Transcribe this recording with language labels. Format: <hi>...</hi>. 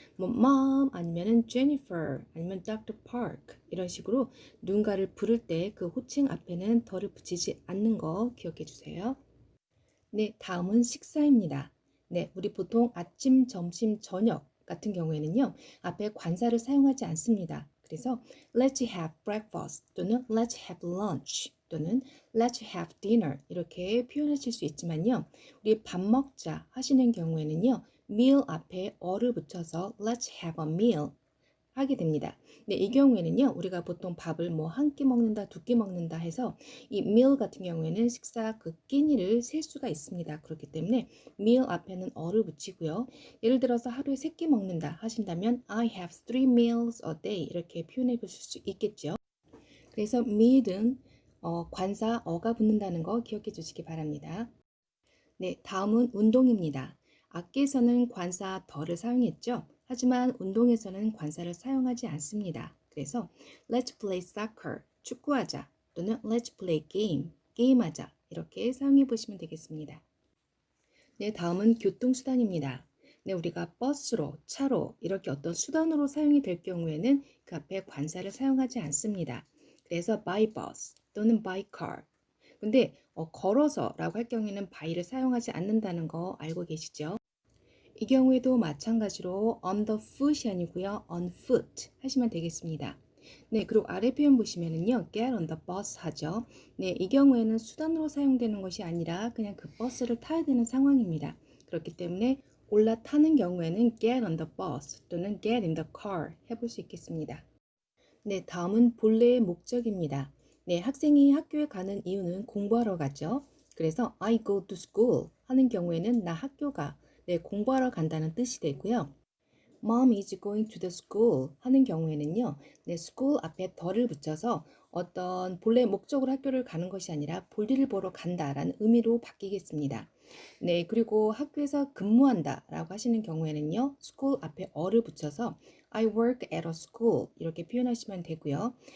<ko>뭐 mom 아니면은 Jennifer 아니면 Dr. Park 이런 식으로 누군가를 부를 때 그 호칭 앞에는 덜을 붙이지 않는 거 기억해 주세요. 네, 다음은 식사입니다. 네, 우리 보통 아침, 점심, 저녁 같은 경우에는요. 앞에 관사를 사용하지 않습니다.</ko> <en>그래서 let's have breakfast 또는 let's have lunch 또는 let's have dinner 이렇게 표현하실 수 있지만요.</en> <ko>우리 밥 먹자 하시는 경우에는요. meal 앞에 어를 붙여서 let's have a meal 하게 됩니다. 네, 이 경우에는요. 우리가 보통 밥을 뭐 한 끼 먹는다, 두 끼 먹는다 해서 이 meal 같은 경우에는 식사 그 끼니를 셀 수가 있습니다. 그렇기 때문에 meal 앞에는 어를 붙이고요. 예를 들어서 하루에 3끼 먹는다 하신다면 I have 3 meals a day 이렇게 표현해 보실 수 있겠죠. 그래서 meal은 관사 어가 붙는다는 거 기억해 주시기 바랍니다. 네, 다음은 운동입니다. 악기에서는 관사 더를 사용했죠. 하지만 운동에서는 관사를 사용하지 않습니다. 그래서 let's play soccer, 축구하자 또는 let's play game, 게임하자 이렇게 사용해 보시면 되겠습니다. 네, 다음은 교통수단입니다. 네, 우리가 버스로, 차로 이렇게 어떤 수단으로 사용이 될 경우에는 그 앞에 관사를 사용하지 않습니다.</ko> <en>그래서 by bus 또는 by car.</en> <ko>근데 걸어서라고 할 경우에는 by를 사용하지 않는다는 거 알고 계시죠? 이 경우에도 마찬가지로 on the foot이 아니고요. on foot 하시면 되겠습니다. 네, 그리고 아래 표현 보시면은요.</ko> <en>get on the bus 하죠.</en> <ko>네, 이 경우에는 수단으로 사용되는 것이 아니라 그냥 그 버스를 타야 되는 상황입니다. 그렇기 때문에 올라타는 경우에는 get on the bus 또는 get in the car 해볼 수 있겠습니다. 네, 다음은 본래의 목적입니다. 네, 학생이 학교에 가는 이유는 공부하러 가죠. 그래서 I go to school 하는 경우에는 나 학교 가, 네, 공부하러 간다는 뜻이 되고요.</ko> <en>Mom is going to the school 하는 경우에는요.</en> <ko>네, school 앞에 더를 붙여서 어떤 본래 목적으로 학교를 가는 것이 아니라 볼일을 보러 간다라는 의미로 바뀌겠습니다. 네, 그리고 학교에서 근무한다라고 하시는 경우에는요. school 앞에 어를 붙여서 I work at a school 이렇게 표현하시면 되고요.</ko>